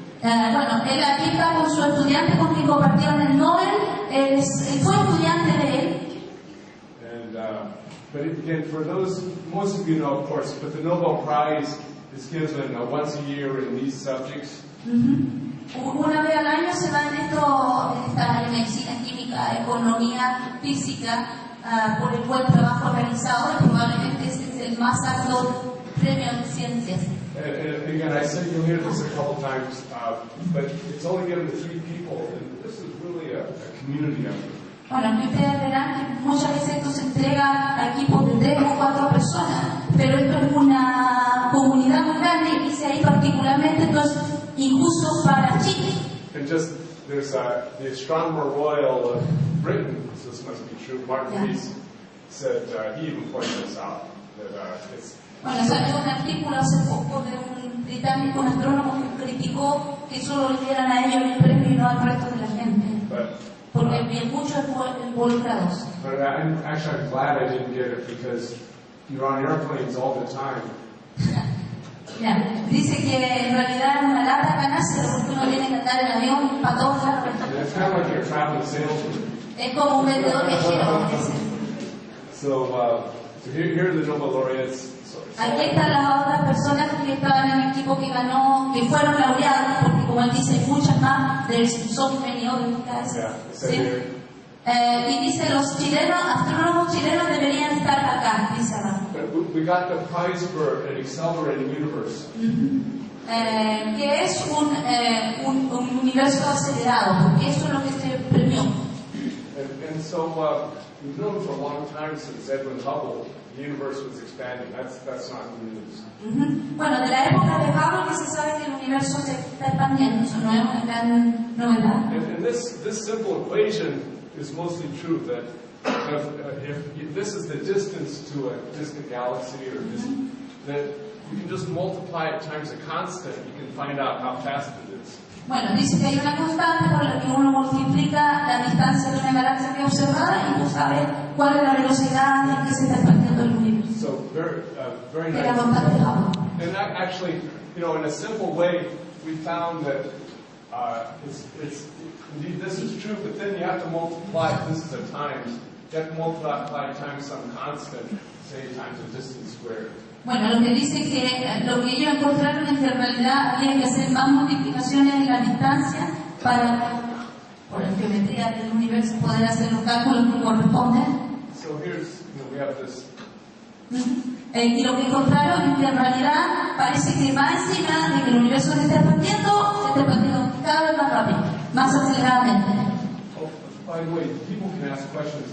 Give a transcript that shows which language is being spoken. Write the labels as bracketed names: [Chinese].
[Spanish] Bueno, él aquí está con su estudiante con quien compartieron el Nobel. Él fue estudiante de él. [English] And, but again, for those, most of you know, of course, but the Nobel Prize is given once a year in these subjects. [Spanish] Una vez al año se da en esta medicina, química, economía, física, por el buen trabajo realizado, y probablemente ese es el más alto premio de ciencias. [English] And again, I said you'll hear this a couple times, but it's only given to 3 people, and this is really a community effort. [Spanish] Bueno, que ustedes verán que muchas veces esto se entrega a equipos de 3 o 4 personas, pero esto es una comunidad muy grande y dice ahí particularmente esto es injusto para Chile. [English] And just, there's the Astronomer Royal of Britain, so this must be true, Martin Rees said, he even pointed this out, that it's... [Spanish] Bueno, salió un artículo hace poco de un británico, un astrónomo, que criticó que solo le dieran a ellos el premio y no al resto de la gente. Porque había muchos involucrados. [English] But I'm glad I didn't get it because you're on airplanes all the time. [Spanish] Dice que en realidad es una lata ganarse porque uno tiene que andar en avión para todos lados. [English] It's kind of like you're a traveling salesman. [Spanish] Es como un vendedor viajero. [English] So here are the Nobel laureates. [Spanish] Aquí están las otras personas que estaban en el equipo que ganó, que fueron laureados, porque como él dice, hay muchas más, [English] there's so many other guys. [Spanish] ¿Sí? Y dice, los chilenos, astrónomos chilenos deberían estar acá, dice abajo. [English] We got the prize for an accelerating universe. [Spanish] Que es un universo acelerado, porque eso es lo que se premió. [English] And so we've known for a long time since Edwin Hubble, the universe was expanding. That's not news. [Spanish] Bueno, de la época de Hubble que se sabe que el universo se está expandiendo, eso no es una gran novedad. [English] And this simple equation is mostly true that if this is the distance to a distant galaxy or that you can just multiply it times a constant, you can find out how fast it is. [Spanish] Bueno, dice que hay una constante por la que uno multiplica la distancia de una galaxia que es observada y uno sabe cuál es la velocidad en que se está expandiendo el universo. [English] So very nice. [Spanish] La constante Hubble. [English] And that actually, in a simple way, we found that it's indeed this is true, but then you have to multiply. This is a times. You have to multiply times some constant, say times a distance squared. [Spanish] Bueno, lo que dice que lo que ellos encontraron es que en realidad había que hacer más multiplicaciones en la distancia para, por la geometría del universo, poder hacer los cálculos que corresponden. [English] So here's, we have this. [Spanish] Y lo que encontraron es que en realidad parece que más encima de que el universo se está expandiendo cada vez más rápido, más aceleradamente. [English] Oh, by the way, people can ask questions.